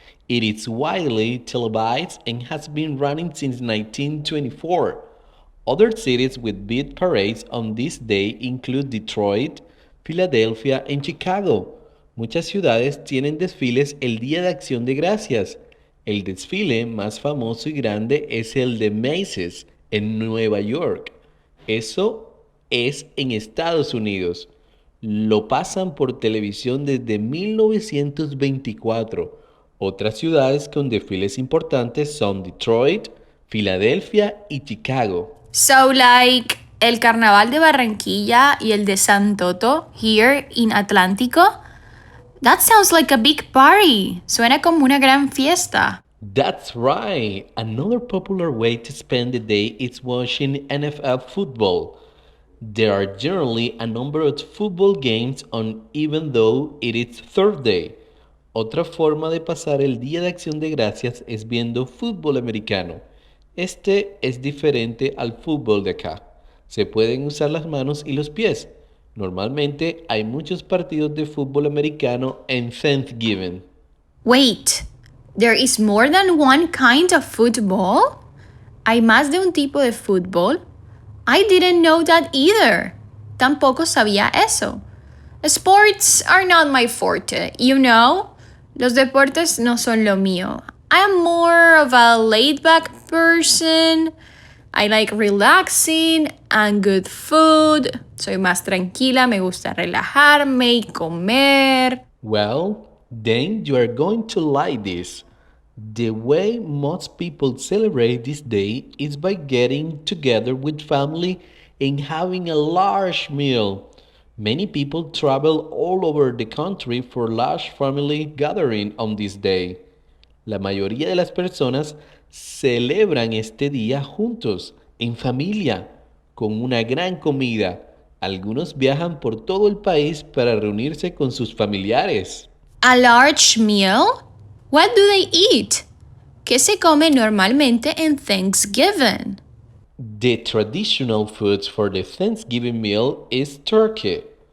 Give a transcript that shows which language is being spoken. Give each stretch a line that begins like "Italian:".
English: It is widely televised and has been running since 1924. Other cities with big parades on this day include Detroit, Philadelphia, and Chicago.
Spanish: Muchas ciudades tienen desfiles el Día de Acción de Gracias. El desfile más famoso y grande es el de Macy's en Nueva York. Eso es en Estados Unidos. Lo pasan por televisión desde 1924. Otras ciudades con desfiles importantes son Detroit, Filadelfia y Chicago.
English: So, like
Spanish: el Carnaval de Barranquilla y el de San Toto
English: here in
Spanish: Atlántico?
English: That sounds like a big party.
Spanish: Suena como una gran fiesta.
English: That's right. Another popular way to spend the day is watching NFL football. There are generally a number of football games on even though it is Thursday.
Spanish: Otra forma de pasar el Día de Acción de Gracias es viendo fútbol americano. Este es diferente al fútbol de acá. Se pueden usar las manos y los pies. Normalmente hay muchos partidos de fútbol americano en Thanksgiving.
English: Wait, there is more than one kind of football?
Spanish: ¿Hay más de un tipo de fútbol?
English: I didn't know that either.
Spanish: Tampoco sabía eso.
English: Sports are not my forte, you know?
Spanish: Los deportes no son lo mío.
English: I am more of a laid-back person. I like relaxing and good food.
Spanish: Soy más tranquila, me gusta relajarme y comer.
English: Well, then you are going to like this. The way most people celebrate this day is by getting together with family and having a large meal. Many people travel all over the country for large family gathering on this day.
Spanish: La mayoría de las personas celebran este día juntos, en familia. con una gran comida. Algunos viajan por todo el país para reunirse con sus familiares.
English: A large meal? What do they eat?
Spanish: ¿Qué se come normalmente en Thanksgiving?
English: The traditional foods for the Thanksgiving meal is turkey.